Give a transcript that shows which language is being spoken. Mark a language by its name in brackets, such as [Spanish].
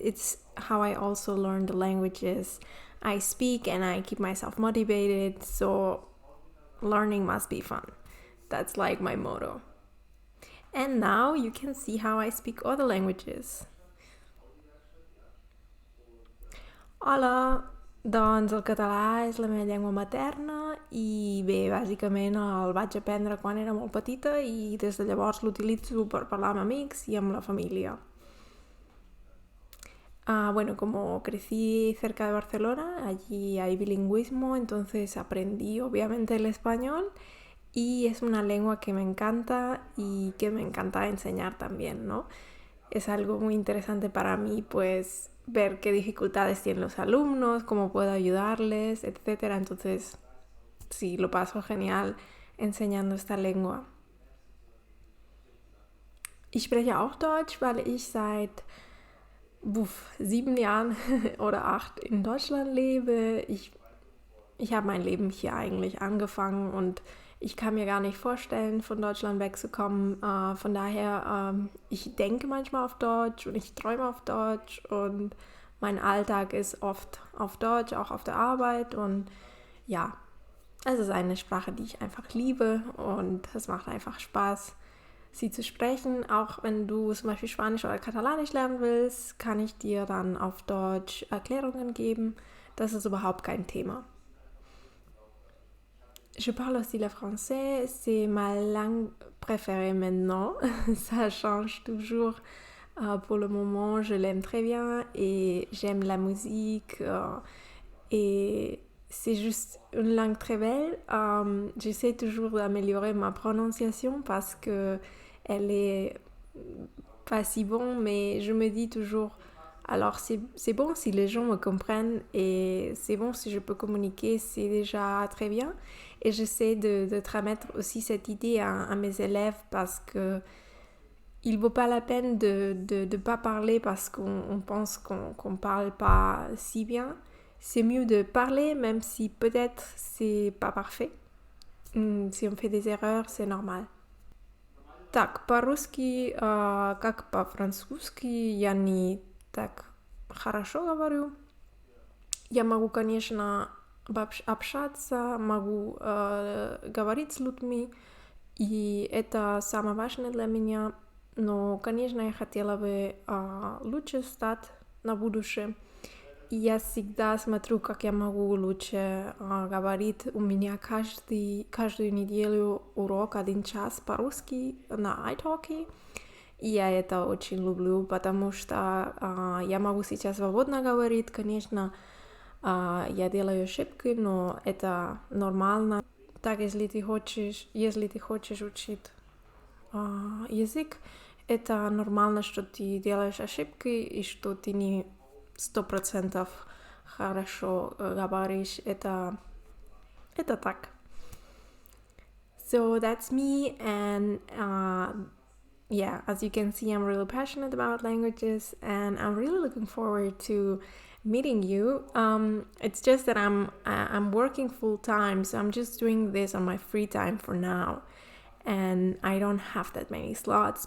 [English] It's how I also learn the languages I speak and I keep myself motivated, so learning must be fun. That's like my motto. And now you can see how I speak other languages. [Catalan] Hola, doncs el català és la meva llengua materna i bé, bàsicament el vaig aprendre quan era molt petita i des de llavors l'utilitzo per parlar amb amics i amb la família. [Spanish] Bueno, como crecí cerca de Barcelona, allí hay bilingüismo, entonces aprendí obviamente el español y es una lengua que me encanta y que me encanta enseñar también, ¿no? Es algo muy interesante para mí, pues, ver qué dificultades tienen los alumnos, cómo puedo ayudarles, etcétera. Entonces, sí, lo paso genial enseñando esta lengua. [German] Ich spreche auch Deutsch, weil ich seit 7 Jahren oder 8 in Deutschland lebe. Ich habe mein Leben hier eigentlich angefangen und ich kann mir gar nicht vorstellen, von Deutschland wegzukommen. Von daher, ich denke manchmal auf Deutsch und ich träume auf Deutsch und mein Alltag ist oft auf Deutsch, auch auf der Arbeit. Und ja, es ist eine Sprache, die ich einfach liebe und es macht einfach Spaß, sie zu sprechen. Auch wenn du zum Beispiel Spanisch oder Katalanisch lernen willst, kann ich dir dann auf Deutsch Erklärungen geben. Das ist überhaupt kein Thema. [French] Je parle aussi le français, c'est ma langue préférée maintenant. Ça change toujours. Pour le moment, je l'aime très bien et j'aime la musique. Et c'est juste une langue très belle. J'essaie toujours d'améliorer ma prononciation parce que elle est pas si bon, mais je me dis toujours, alors c'est bon si les gens me comprennent et c'est bon si je peux communiquer, c'est déjà très bien. Et j'essaie de transmettre aussi cette idée à mes élèves parce que il vaut pas la peine de pas parler parce qu'on pense qu'on parle pas si bien. C'est mieux de parler même si peut-être c'est pas parfait. Si on fait des erreurs, c'est normal. [Russian] Так, по-русски, как по-французски, я не так хорошо говорю. Я могу, конечно, общаться, могу говорить с людьми, и это самое важное для меня. Но, конечно, я хотела бы лучше стать на будущее. И я всегда смотрю, как я могу лучше говорить. У меня каждую неделю урок 1 час по-русски на italki. И я это очень люблю, потому что я могу сейчас свободно говорить, конечно, я делаю ошибки, но это нормально. Так, если ты хочешь учить язык, это нормально, что ты делаешь ошибки и что ты не 100% хорошо говоришь. Это так. [English] So that's me, and yeah, as you can see, I'm really passionate about languages, and I'm really looking forward to meeting you. It's just that I'm working full time, so I'm just doing this on my free time for now, and I don't have that many slots.